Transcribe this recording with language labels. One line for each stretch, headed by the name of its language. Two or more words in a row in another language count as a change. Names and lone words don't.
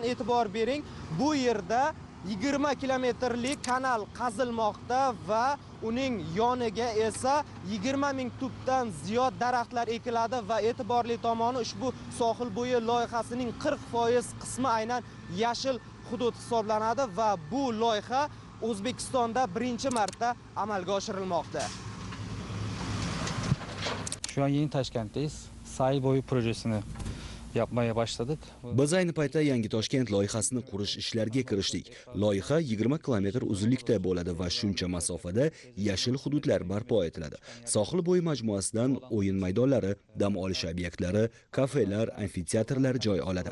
Uzbek: E'tibor bering, bu yerda 20 kilometrlik kanal qazilmoqda va uning yoniga esa 20 ming tubdan ziyod daraxtlar ekiladi va e'tiborli tomoni ushbu sohil bo'yi loyihasining 40% qismi aynan yashil hudud hisoblanadi va bu loyiha O'zbekistonda birinchi marta amalga oshirilmoqda.
Turkish: Şu an yeni Toshkent'teyiz. Sahil boyu projesini yapmaya başladık.
Uzbek: Biz ayni paytda Yangi Toshkent loyihasini qurish ishlariga kirishdik. Loyiha 20 kilometr uzunlikda bo'ladi va shuncha masofada yashil hududlar barpo etiladi. Sohil bo'yi majmuasidan o'yin maydonlari, dam olish obyektlari, kafelar, amfiteatrlar joy oladi.